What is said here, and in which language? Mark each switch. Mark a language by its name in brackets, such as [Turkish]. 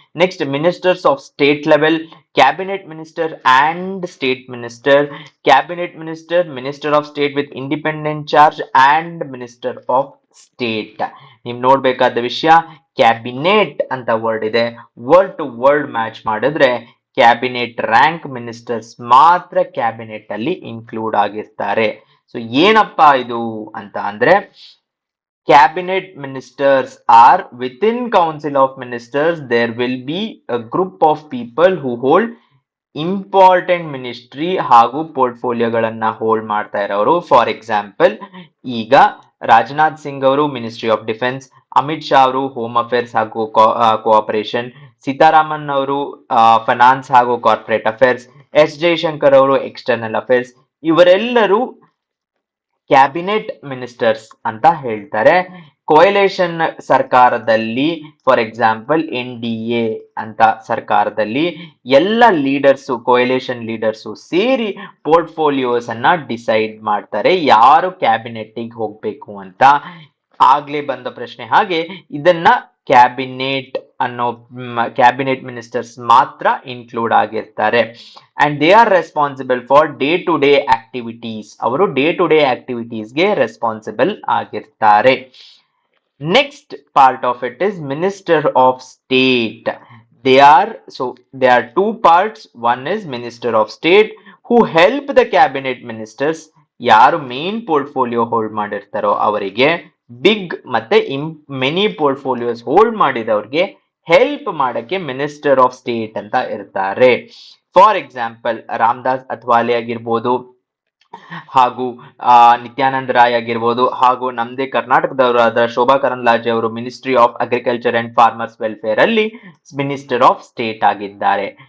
[English] Next ministers of state level, cabinet minister and state minister, cabinet minister, minister of state with independent charge and minister of state. [Kannada] ನೀವು ನೋಡ್ಬೇಕಾದ ವಿಷಯ cabinet ಅಂತ word ಇದೆ, word to word match ಮಾಡಿದ್ರೆ cabinet rank ministers ಮಾತ್ರ cabinet ಅಲ್ಲಿ include ಆಗಿರ್ತಾರೆ. So ಏನಪ್ಪಾ ಇದು ಅಂತ ಅಂದ್ರೆ [English] cabinet ministers are within council of ministers there will be a group of people who hold [Kannada] important ministry ಹಾಗೂ ಪೋರ್ಟ್ಫೋಲಿಯೋಗಳನ್ನ ಹೋಲ್ಡ್ ಮಾಡ್ತಾ ಇರೋರು. ಫಾರ್ ಎಕ್ಸಾಂಪಲ್ ಈಗ ರಾಜನಾಥ್ ಸಿಂಗ್ ಅವರು ministry of defence, Amit Shah ಅವರು ಹೋಮ್ ಅಫೇರ್ಸ್ ಹಾಗೂ ಕೋಆಪರೇಷನ್, ಸೀತಾರಾಮನ್ ಅವರು ಫೈನಾನ್ಸ್ ಹಾಗೂ ಕಾರ್ಪೊರೇಟ್ ಅಫೇರ್ಸ್, ಎಸ್ ಜೈಶಂಕರ್ ಅವರು ಎಕ್ಸ್ಟರ್ನಲ್ ಅಫೇರ್ಸ್. ಇವರೆಲ್ಲರೂ ಕ್ಯಾಬಿನೆಟ್ ಮಿನಿಸ್ಟರ್ಸ್ ಅಂತ ಹೇಳ್ತಾರೆ. ಕೋಯಲೇಷನ್ ಸರ್ಕಾರದಲ್ಲಿ ಫಾರ್ ಎಕ್ಸಾಂಪಲ್ NDA ಅಂತ ಸರ್ಕಾರದಲ್ಲಿ ಎಲ್ಲ ಲೀಡರ್ಸು, ಕೋಯಲೇಷನ್ ಲೀಡರ್ಸು ಸೇರಿ ಪೋರ್ಟ್ಫೋಲಿಯೋಸ್ ಅನ್ನ ಡಿಸೈಡ್ ಮಾಡ್ತಾರೆ ಯಾರು ಕ್ಯಾಬಿನೆಟ್ಗೆ ಹೋಗ್ಬೇಕು ಅಂತ. ಆಗ್ಲೇ ಬಂದ ಪ್ರಶ್ನೆ ಹಾಗೆ ಇದನ್ನ ಕ್ಯಾಬಿನೆಟ್ ಅನ್ನೋ ಕ್ಯಾಬಿನೆಟ್ ಮಿನಿಸ್ಟರ್ಸ್ ಮಾತ್ರ ಇನ್ಕ್ಲೂಡ್ ಆಗಿರ್ತಾರೆ. [English] And they are responsible for day to day activities. [Kannada] ಅವರು ಡೇ ಟು ಡೇ ಆಕ್ಟಿವಿಟೀಸ್ಗೆ ರೆಸ್ಪಾನ್ಸಿಬಲ್ ಆಗಿರ್ತಾರೆ. [English] Next part of it is Minister of State. They are two parts. One is Minister of State who help the cabinet ministers. [Kannada] ಯಾರು main portfolio hold ಮಾಡಿರ್ತಾರೋ ಅವರಿಗೆ, big ಮತ್ತೆ many portfolios hold ಮಾಡಿದವ್ರಿಗೆ help ಮಾಡಕ್ಕೆ minister of state ಅಂತ ಇರ್ತಾರೆ. For example Ramdas ಅಥವಾಲೆ ಆಗಿರ್ಬೋದು, ಹಾಗೂ ನಿತ್ಯಾನಂದ್ ರಾಯ್ ಆಗಿರ್ಬೋದು, ಹಾಗೂ ನಮ್ದೇ ಕರ್ನಾಟಕದವರಾದ ಶೋಭಾ ಕರಂದ್ಲಾಜೆ ಅವರು ministry of agriculture and farmers welfare ಅಲ್ಲಿ ಮಿನಿಸ್ಟರ್ ಆಫ್ ಸ್ಟೇಟ್ ಆಗಿದ್ದಾರೆ.